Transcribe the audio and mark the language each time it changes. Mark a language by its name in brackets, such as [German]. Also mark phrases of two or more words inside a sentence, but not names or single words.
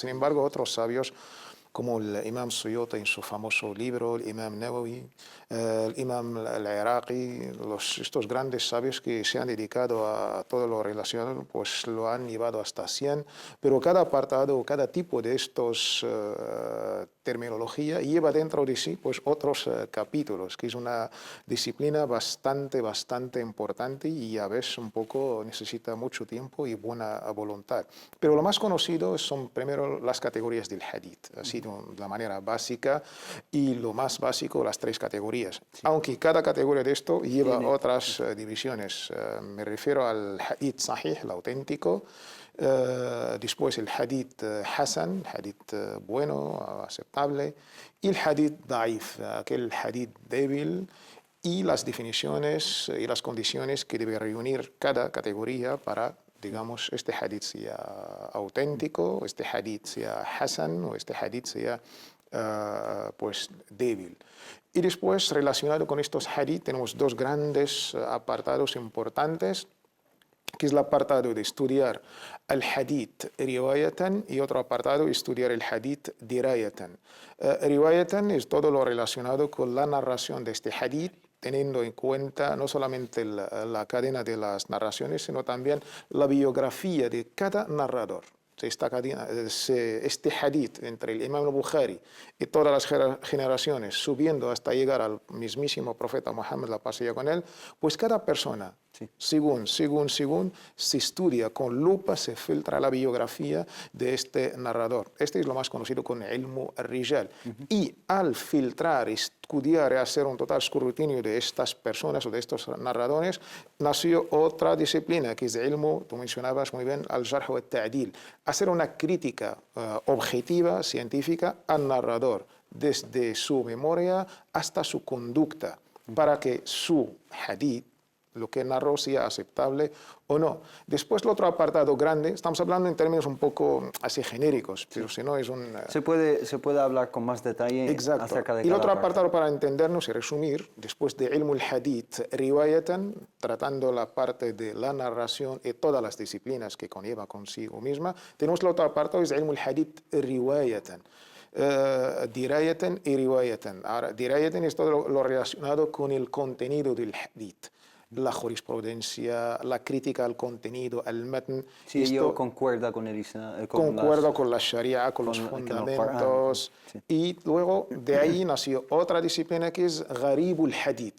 [Spanish] Sin embargo, otros sabios como el Imam Suyuti en su famoso libro, el Imam Nawawi, el Imam al-Iraqi, estos grandes sabios que se han dedicado a todo lo relacionado, pues lo han llevado hasta 100, pero cada apartado, cada tipo de estos terminología lleva dentro de sí pues otros capítulos, que es una disciplina bastante importante y a veces un poco necesita mucho tiempo y buena voluntad. Pero lo más conocido son primero las categorías del hadith, así de la manera básica, y lo más básico, las 3 categorías. Sí. Aunque cada categoría de esto lleva otras divisiones. Me refiero al [Arabic] حديث صحيح, [Spanish] el auténtico, después el [Arabic] حديث حسن, [Spanish] hadith bueno, aceptable, y el [Arabic] حديث ضعيف, [Spanish] aquel hadith débil, y las definiciones y las condiciones que debe reunir cada categoría para, digamos, este hadith sea auténtico, este hadith sea hasan o este hadith sea pues débil. Y después, relacionado con estos hadith, tenemos 2 grandes apartados importantes, que es el apartado de estudiar el [Arabic] حديث روايةً [Spanish] y otro apartado estudiar el [Arabic] حديث درايةً. [Spanish] Riwayatan es todo lo relacionado con la narración de este hadith, teniendo en cuenta no solamente la cadena de las narraciones, sino también la biografía de cada narrador. Este hadith entre el Imam al-Bukhari y todas las generaciones, subiendo hasta llegar al mismísimo profeta Muhammad, la paz sea con él, pues cada persona, según se estudia con lupa, se filtra la biografía de este narrador. Este es lo más conocido con [Arabic] علم الرجال. [Spanish] Y al filtrar, estudiar y hacer un total escrutinio de estas personas o de estos narradores, nació otra disciplina que es ilmu, tú mencionabas muy bien, [Arabic] الجرح والتعديل, [Spanish] hacer una crítica objetiva, científica, al narrador, desde su memoria hasta su conducta, para que su hadith, lo que narró, sea aceptable o no. Después, el otro apartado grande, estamos hablando en términos un poco así genéricos, pero si no es un... Se puede hablar con más detalle acerca de cada Y el otro parte. apartado para entendernos y resumir, después de [Arabic] علم الحديث روايةً, [Spanish] tratando la parte de la narración y todas las disciplinas que conlleva consigo misma, tenemos el otro apartado, es [Arabic] علم الحديث روايةً. [Spanish] Dirayatan y riwayatan. Ahora, dirayatan es todo lo relacionado con el contenido del hadith, la jurisprudencia, la crítica al contenido, al matn. Sí, ello concuerda con el Islam. Concuerda con la Sharia, con los fundamentos. Sí. Y luego de ahí nació otra disciplina que es [Arabic] غريب الحديث.